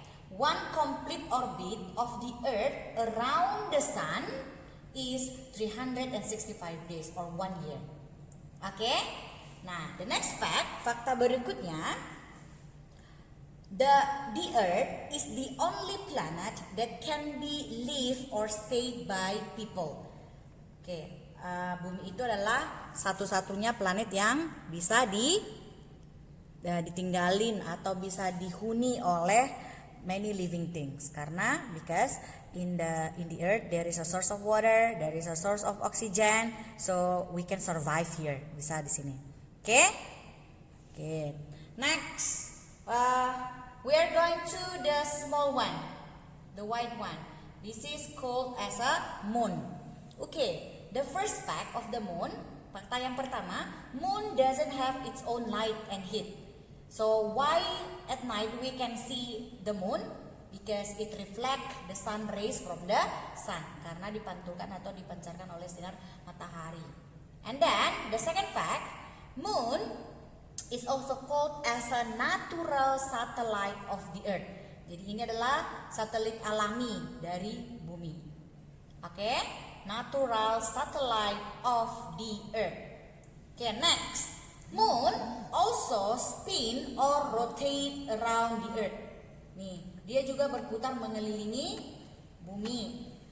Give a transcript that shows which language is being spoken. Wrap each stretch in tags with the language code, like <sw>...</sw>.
<en>One complete orbit of the Earth around the Sun is 365 days or 1 year. Okay? Nah, the next fact,</en> <id>fakta berikutnya,</id> <en>the Earth is the only planet that can be lived or stayed by people.</en> <id>Okay, bumi itu adalah satu-satunya planet yang bisa ditinggalin atau bisa dihuni oleh</id> <en>many living things. Karena because in the earth there is a source of water, there is a source of oxygen, so we can survive here.</en> <id>Bisa di sini.</id> <en>Oke? Oke. Next, we are going to the small one, the white one. This is called as a moon. Okay, the first fact of the moon,</en> <id>fakta yang pertama,</id> <en>moon doesn't have its own light and heat. So why at night we can see the moon? Because it reflect the sun rays from the sun.</en> <id>Karena dipantulkan atau dipancarkan oleh sinar matahari.</id> <en>And then the second fact, moon is also called as a natural satellite of the earth.</en> <id>Jadi ini adalah satelit alami dari bumi.</id> <en>Oke, natural satellite of the earth. Okay, next, moon also spin or rotate around the earth.</en> <id>Nih, dia juga berputar mengelilingi bumi.</id>